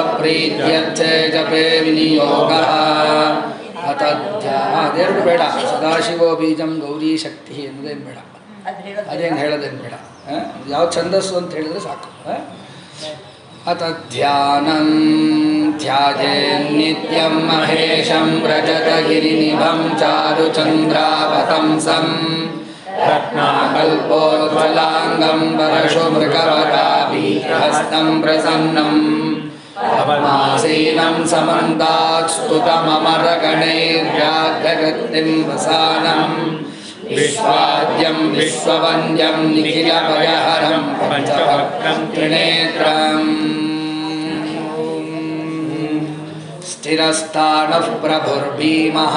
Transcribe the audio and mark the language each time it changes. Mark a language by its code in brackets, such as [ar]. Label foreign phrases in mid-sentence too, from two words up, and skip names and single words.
[sa] ಪ್ರೀತ್ಯರ್ಥೆ ಜಪೆ ವಿನಿಯೋಗಃ [kn] ಅದೆರಡು ಬೇಡ. [sa] ಸದಾಶಿವೋ ಬೀಜಂ ಗೌರಿ ಶಕ್ತಿ [kn] ಅನ್ನೋದೇನು ಬೇಡ, ಅದೇನು ಹೇಳೋದೇನು ಬೇಡ. ಯಾವ ಛಂದಸ್ಸು ಅಂತ ಹೇಳಿದ್ರೆ ಸಾಕು. [sa] ಅತಧ್ಯಾನಂ ಧ್ಯಾಯೇನ್ನಿತ್ಯಂ ಮಹೇಶಂ ವ್ರಜತ ಗಿರಿನಿಭಂ ಚಾರುಚಂದ್ರಾವತಂಸಂ ರತ್ನಾಕಲ್ಪೋಜ್ವಲಾಂಗಂ ವರಶೋ ಮೃಗವರಾಭೀಹಸ್तं ಪ್ರಸನ್ನಂ ಪವಮಾಸೀನಂ ಸಮಂತಾತ್ ಸ್ತುತಮಮರಗಣೈರ್ವ್ಯಾಘ್ರಗತಿಂ ವಸಾನಂ ವಿಶ್ವಾದ್ಯಂ ವಿಶ್ವವಂದ್ಯಂ ನಿಖಿಲಭಯಹರಂ ಪಂಚವಕ್ತ್ರಂ ತ್ರಿನೇತ್ರಂ ಸ್ಥಿರಸ್ಥಾನಃ ಪ್ರಭುರ್ಭೀಮಃ